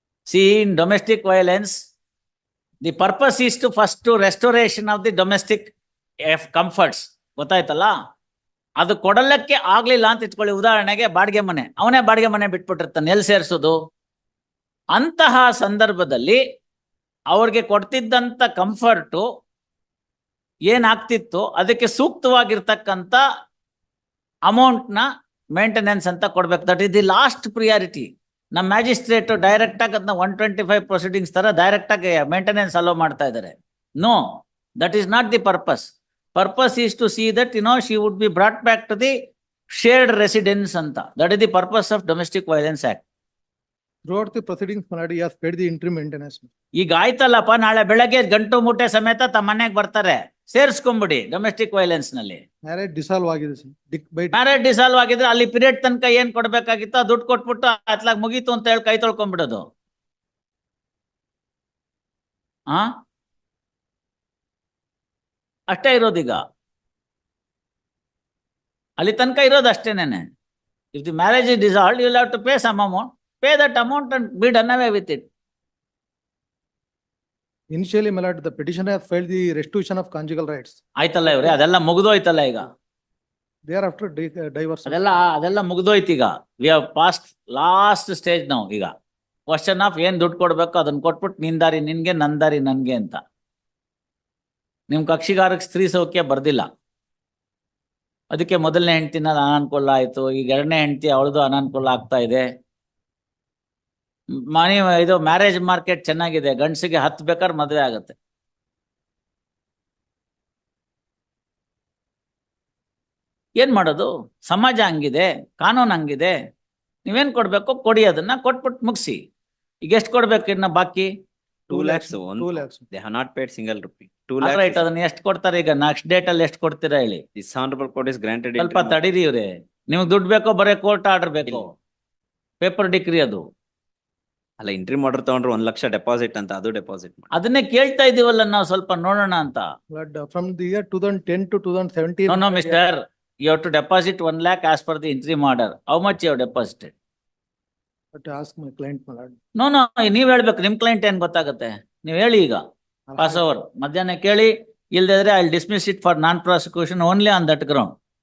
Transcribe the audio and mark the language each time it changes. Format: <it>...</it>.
<en>See, in domestic violence, the purpose is to first to restoration of the domestic comforts.</en> <kn>ಗೊತ್ತಾಯ್ತಲ್ಲ? ಅದು ಕೊಡಲಕ್ಕೆ ಆಗ್ಲಿಲ್ಲ ಅಂತ ಇಟ್ಕೊಳ್ಳಿ. ಉದಾಹರಣೆಗೆ ಬಾಡಿಗೆ ಮನೆ, ಅವನೇ ಬಾಡಿಗೆ ಮನೆ ಬಿಟ್ಬಿಟ್ಟಿರ್ತಾನೆ, ಎಲ್ಲಿ ಸೇರಿಸೋದು? ಅಂತಹ ಸಂದರ್ಭದಲ್ಲಿ ಅವ್ರಿಗೆ ಕೊಡ್ತಿದ್ದಂತ ಕಂಫರ್ಟು ಏನಾಗ್ತಿತ್ತು ಅದಕ್ಕೆ ಸೂಕ್ತವಾಗಿರ್ತಕ್ಕಂಥ ಅಮೌಂಟ್ನ ಮೇಂಟೆನೆನ್ಸ್ ಅಂತ ಕೊಡ್ಬೇಕು.</kn> <en>That is the last priority.</en> <kn>ನಮ್ಮ ಮ್ಯಾಜಿಸ್ಟ್ರೇಟ್ ಡೈರೆಕ್ಟ್ ಆಗಿ ಅದನ್ನ 125 ಪ್ರೊಸೀಡಿಂಗ್ಸ್ ತರ ಡೈರೆಕ್ಟ್ ಆಗಿ ಮೇಂಟೆನೆನ್ಸ್ ಅಲೋ ಮಾಡ್ತಾ ಇದ್ದಾರೆ.</kn> <en>No, that is not the purpose. Purpose is to see that she would be brought back to the shared residence ಅಂತ. That is the purpose of domestic violence act. Throughout the proceedings, Maladi has paid the interim maintenance.</en> <kn>ಈಗ ಆಯ್ತಲ್ಲಪ್ಪ, ನಾಳೆ ಬೆಳಗ್ಗೆ ಗಂಟು ಮೂಟೆ ಸಮೇತ ತಮ್ಮ ಮನೆಗೆ ಬರ್ತಾರೆ, ಸೇರಿಸ್ಕೊಂಬಿಡಿ ಡೊಮೆಸ್ಟಿಕ್ ವೈಲೆನ್ಸ್ ನಲ್ಲಿ.</kn> <en>Marriage dissolve</en> <kn>ಆಗಿದೆ</kn> <en>sir.</en> <kn>ಮ್ಯಾರೇಜ್ ಡಿಸಾಲ್ವ್ ಆಗಿದ್ರೆ ಅಲ್ಲಿ ಪೀರಿಯಡ್ ತನಕ ಏನ್ ಕೊಡ್ಬೇಕಾಗಿತ್ತು ದುಡ್ಡು ಕೊಟ್ಬಿಟ್ಟು ಅತ್ಲಾಗ ಮುಗೀತು ಅಂತ ಹೇಳಿ ಕೈ ತೊಳ್ಕೊಂಡ್ಬಿಡೋದು. ಅಷ್ಟೇ ಇರೋದೀಗ, ಅಲ್ಲಿ ತನಕ ಇರೋದು ಅಷ್ಟೇನೇನೆ.</kn> <en>If the marriage is dissolved, you will have to pay some amount. Pay that amount and be done away with it. Initially, my lord, the petitioner has filed the restitution of conjugal rights.</en> <kn>ಆಯ್ತಲ್ಲ ಇವ್ರೆ, ಅದೆಲ್ಲ ಮುಗಿದೋಯ್ತಲ್ಲ ಈಗ.</kn> <en>Thereafter, divorce.</en> <kn>ಅದೆಲ್ಲ ಮುಗಿದೋಯ್ತು ಈಗ.</kn> <en>we have passed last stage</en> <kn>ನಾವು. ಈಗ question of ಏನ್ ದುಡ್ಡು ಕೊಡ್ಬೇಕು ಅದನ್ನ ಕೊಟ್ಬಿಟ್ಟು ನಿನ್ ದಾರಿ ನಿನ್ಗೆ, ನನ್ ದಾರಿ ನನ್ಗೆ ಅಂತ. ನಿಮ್ ಕಕ್ಷಿಗಾರಕ್ಕೆ ಸ್ತ್ರೀ ಸೌಖ್ಯ ಬರ್ದಿಲ್ಲ, ಅದಕ್ಕೆ ಮೊದಲನೇ ಹೆಂಡತಿನ ಅನಾನುಕೂಲ ಆಯ್ತು. ಈಗ 2ನೇ ಹೆಂಡತಿ ಅವಳದು ಅನಾನುಕೂಲ ಆಗ್ತಾ ಇದೆ. ಇದು ಮ್ಯಾರೇಜ್ ಮಾರ್ಕೆಟ್ ಚೆನ್ನಾಗಿದೆ, ಗಂಡಸಿಗೆ 10 ಬೇಕಾದ್ರೆ ಮದುವೆ ಆಗುತ್ತೆ. ಏನ್ ಮಾಡೋದು? ಸಮಾಜ ಹಂಗಿದೆ, ಕಾನೂನು ಹಂಗಿದೆ. ನೀವೇನ್ ಕೊಡ್ಬೇಕು ಕೊಡಿ, ಅದನ್ನ ಕೊಟ್ಬಿಟ್ಟು ಮುಗಿಸಿ. ಈಗ ಎಷ್ಟು ಕೊಡ್ಬೇಕು ಇನ್ನ ಬಾಕಿ?</kn> <en>2 lakhs. 2 lakhs. They have not paid single rupee. 2 right. lakhs.</en> <kn>ಅದನ್ನ ಎಷ್ಟು ಕೊಡ್ತಾರೆ ಈಗ? ನೆಕ್ಸ್ಟ್ ಡೇಟ್ ಅಲ್ಲಿ ಎಷ್ಟು ಕೊಡ್ತೀರಾ ಹೇಳಿ?</kn> <en>This honorable court is granted.</en> <kn>ಸ್ವಲ್ಪ</kn> <en>interim-</en> <kn>ತಡೀರಿ ಇವ್ರೆ. ನಿಮ್ಗೆ ದುಡ್ಡು ಬೇಕೋ ಬರೀ ಕೋರ್ಟ್ ಆರ್ಡರ್ ಬೇಕು? ಪೇಪರ್ ಡಿಗ್ರಿ ಅದು. ಅಲ್ಲ, ಇಂಟ್ರಿಮ್ ಆರ್ಡರ್ ತಗೊಂಡ್ರೆ 1 ಲಕ್ಷ ಡೆಪಾಸಿಟ್ ಅಂತ, ಅದು ಡೆಪಾಸಿಟ್ ಮಾಡಿ. ಅದನ್ನೇ ಕೇಳ್ತಾ ಇದೀವಲ್ಲ ನಾವು, ಸ್ವಲ್ಪ ನೋಡೋಣ ಅಂತ.</kn> <en>From the year 2010 to 2017. No mister, You have to deposit 1 lakh as per the interim order. How much you have deposited? But ask my client, my lord. No, no,</en> <kn>ನೀವ್ ಹೇಳ್ಬೇಕು, ನಿಮ್ ಕ್ಲೈಂಟ್ ಏನ್ ಗೊತ್ತಾಗುತ್ತೆ, ನೀವ್ ಹೇಳಿ ಈಗ. ಪಾಸ್ ಓವರ್ ಮಧ್ಯಾಹ್ನ ಕೇಳಿ, ಇಲ್ದಿದ್ರೆ</kn> <en>I dismiss it for non prosecution only on that ground.</en>